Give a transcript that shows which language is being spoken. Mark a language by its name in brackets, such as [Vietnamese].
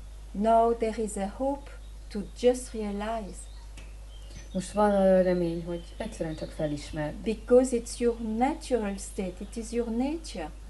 [English] Now there is a hope to just realize. [Hungarian] Most van a remény, hogy egyszerűen csak felismer. [English] Because it's your natural state, it is your nature.